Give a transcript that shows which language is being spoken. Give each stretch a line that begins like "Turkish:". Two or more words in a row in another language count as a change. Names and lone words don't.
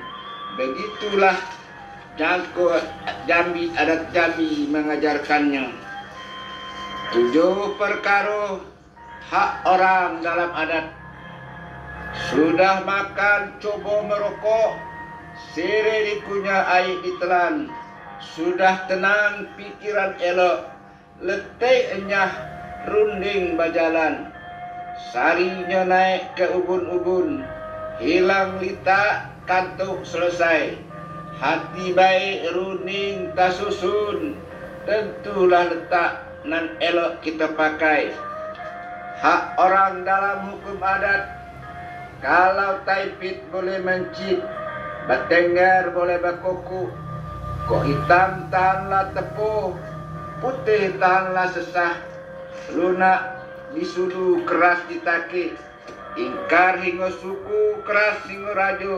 Indonesian: Begitulah Jangko Jambi, adat Jambi mengajarkannya. 7 perkara hak orang dalam adat. Sudah makan coba merokok, sire dikunyah air ditelan. Sudah tenang pikiran elok, letih enyah runding bajalan. Sarinya naik ke ubun-ubun, hilang litak kantuk selesai. Hati baik runing tak susun, tentulah letak nan elok kita pakai. Hak orang dalam hukum adat, kalau taipit boleh mencit, batengger boleh berkuku. Kok hitam tahanlah tepuh, putih tahanlah sesah. Lunak disudu keras ditaki, ingkar hingga suku keras hingga rajo.